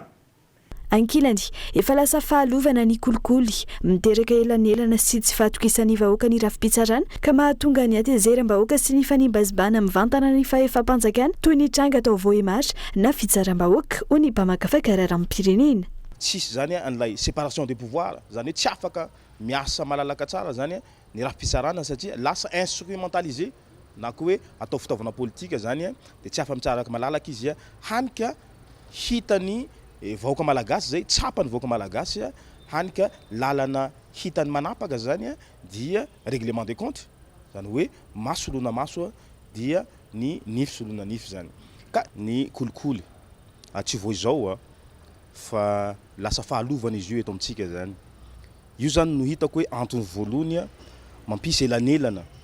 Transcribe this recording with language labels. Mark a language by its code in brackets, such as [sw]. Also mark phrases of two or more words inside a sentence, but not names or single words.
[mg] Ankilany efa lasa fahalovana ny kolikoly miteraka elanelana sy tsy fatokisany vahoaka ny rafi-pitsarana ka mahatonga ny atezeram-bahoaka sy ny fanimbazibana mivantana ny fahefa-mpanjakana toy ny tranga atao voematra na fitsaram-bahoaka ho ny mpamakafaka kararaha-pirenena. Tsisy zany an'ilay [fr] séparation des pouvoirs [mg] zany hoe tsy afaka miasa malalaka tsara zany ny rafi-pitsarana satria lasa instrumentalisé na koa hoe atao fitaovana politika zany dia tsy afa-mitsaraka malalaka izy hanika hitany vahoaka malagasy zay tsapany vahoaka malagasy hanika lalana hitany manapaka zany dia [fr] règlement des comptes [mg] zany hoe masolona maso dia ny nify solona nify zany ka ny kolikoly tsy vo izao fa lasa fahalovana izy io eto amintsika zany io zany no hitako hoe antony voalohany mampisy elanelana